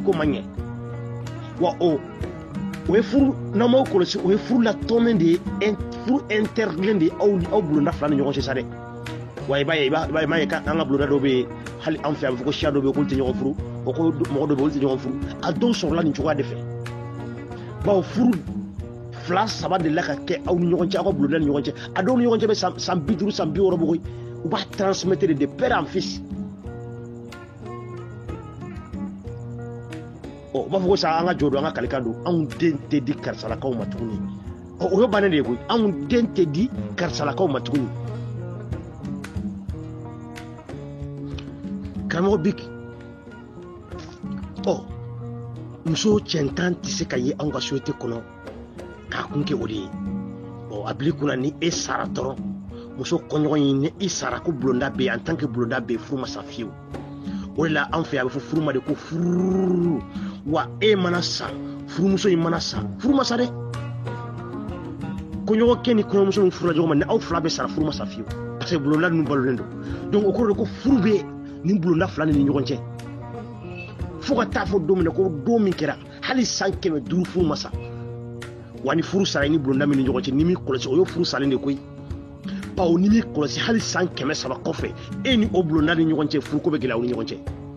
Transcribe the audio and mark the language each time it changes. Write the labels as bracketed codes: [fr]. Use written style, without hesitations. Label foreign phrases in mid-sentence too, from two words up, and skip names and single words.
[bm] ma laban a ko ma ɲɛ wa o ye furu n'amaw kɔlɔsi o ye furu la tɔmɛ de ye furu interne de aw bulonda fila ni ɲɔgɔn cɛ sa dɛ wa i b'a ye an ka bulonda dɔw bɛ yen hali an fɛ a bɛ fɔ ko siya dɔw bɛ yen k'olu tɛ ɲɔgɔn furu o ko mɔgɔ dɔw bɛ yen olu tɛ ɲɔgɔn furu a dɔw sɔrɔla nin cogoya de fɛ bawo furu fila saba de la ka kɛ aw ni ɲɔgɔn cɛ aw ka bulonda ni ɲɔgɔn cɛ a dɔw ni ɲɔgɔn cɛ bɛ san 50 san 60 bɔ u b'a [fr] transmettre de père en fils [bm] u b'a fɔ ko sa an ka jɔ don an ka kalikan don anw den tɛ di karisalakaw ma tuguni o ye bannen de ye koyi anw den tɛ di karisalakaw ma tuguni karamɔgɔ Big muso cɛntan tɛ se ka ye anw ka société kɔnɔ k'a kun kɛ o de ye a bil'i kunna ni e sara dɔrɔn muso kɔɲɔgɔn in ni i sara ko bulonda bɛ yen [fr] en tant que [bm] bulonda bɛ yen furu ma sa fiyewu o de la an fɛ a bɛ fɔ furu ma de ko furu wa e mana sa furumuso in mana sa furu ma sa dɛ kɔɲɔgɔnkɛ ni kɔɲɔmuso min furula ɲɔgɔn ma ni aw fila bɛ sara furu ma sa fiyewu [fr] parce que [bm] bulonda ninnu balolen don donc o kɔrɔ de ko furu bɛ nin bulonda fila ni ɲɔgɔn cɛ fo ka taa fɔ don min na ko don min kɛra hali san 500 furu ma sa wa ni furu sara ni bulonda min ni ɲɔgɔn cɛ ni min kɔlɔsi o ye furu salen de koyi bawo ni min kɔlɔsi hali san 300 kɔfɛ e ni o bulonda ni ɲɔgɔn cɛ furuko bɛ gɛlɛya aw ni ɲɔgɔn cɛ